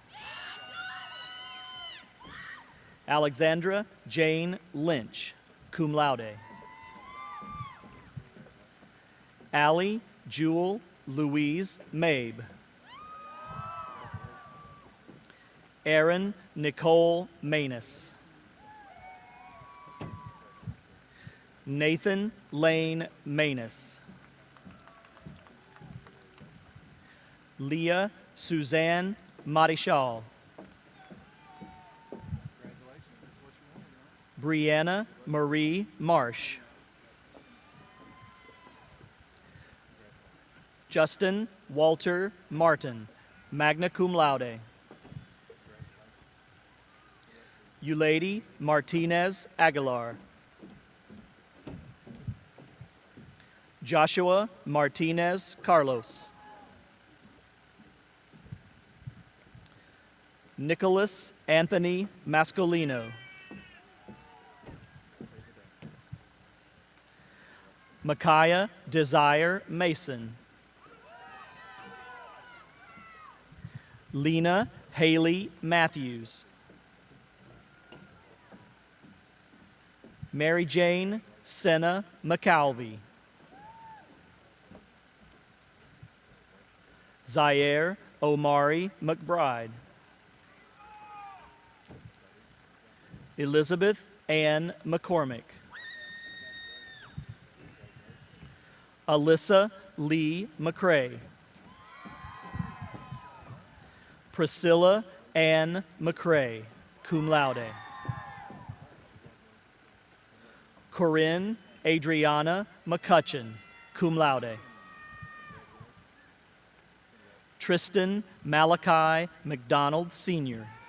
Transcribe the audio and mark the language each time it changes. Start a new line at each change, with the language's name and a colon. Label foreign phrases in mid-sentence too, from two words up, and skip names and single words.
English: Alexandra Jane Lynch,
Latin: cum laude.
English: Allie Jewel Louise Mabe. Erin Nicole Manus. Nathan Lane Manus. Leah Suzanne Marichal. Brianna Marie Marsh. Justin Walter Martin,
Latin: magna cum laude.
English: Eulady Martinez Aguilar. Joshua Martinez Carlos. Nicholas Anthony Mascolino. Micaiah Desire Mason. Lena Haley Matthews. Mary Jane Senna McAlvey. Zaire Omari McBride. Elizabeth Ann McCormick. Alyssa Lee McCrae. Priscilla Ann McCrae,
Latin: cum laude.
English: Corinne Adriana McCutcheon,
Latin: cum laude.
English: Tristan Malachi McDonald Sr.